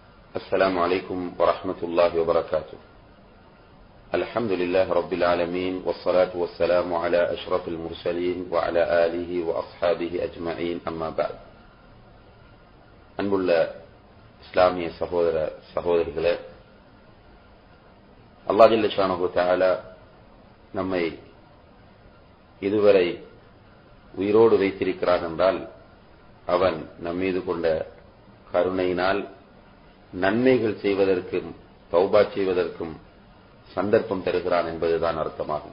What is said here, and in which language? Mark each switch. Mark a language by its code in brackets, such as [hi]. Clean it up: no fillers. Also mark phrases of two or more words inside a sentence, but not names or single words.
[ar] السلام عليكم ورحمة الله وبركاته. الحمد لله رب العالمين والصلاة والسلام على أشرف المرسلين وعلى آله وأصحابه أجمعين أما بعد. [ta] அன்புள்ள இஸ்லாமிய சகோதரர்களே, [ar] الله جل شأنه تعالى [ta] நம்மை இதுவரை உயிரோடு வைத்திருக்கிறான் என்றால் அவன் நம்மீது கொண்ட கருணையினால் நன்மைகள் செய்வதற்கும் தௌபா செய்வதற்கும் சந்தர்ப்பம் தருகிறான் என்பதுதான் அர்த்தமாகும்.